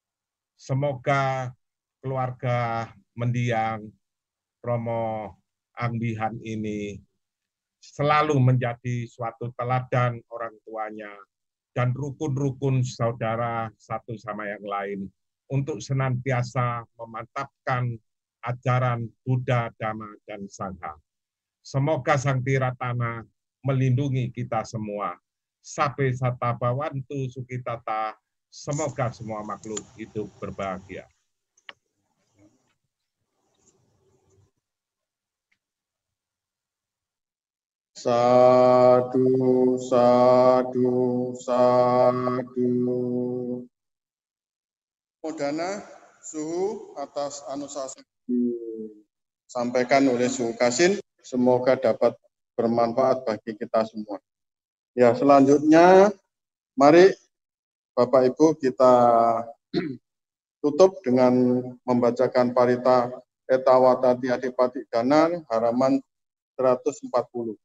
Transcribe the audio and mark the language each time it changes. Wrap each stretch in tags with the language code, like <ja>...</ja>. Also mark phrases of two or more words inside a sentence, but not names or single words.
<id>Semoga keluarga mendiang Romo Angbihan ini selalu menjadi suatu teladan orang tuanya dan rukun-rukun saudara satu sama yang lain untuk senantiasa memantapkan ajaran Buddha, Dhamma, dan Sangha. Semoga Sang Tiratana melindungi kita semua.</id> <pi>Sabe sata bawantu sukitata,</pi> <id>semoga semua makhluk hidup berbahagia.</id> <pi>Sadu, sadu, sadu.</pi> <id>Modana suhu atas anusasa disampaikan oleh Suhu Kasin, semoga dapat bermanfaat bagi kita semua. Ya, selanjutnya mari Bapak Ibu kita tutup dengan membacakan Parita Etawata Tiadipati Dana halaman 140.</id>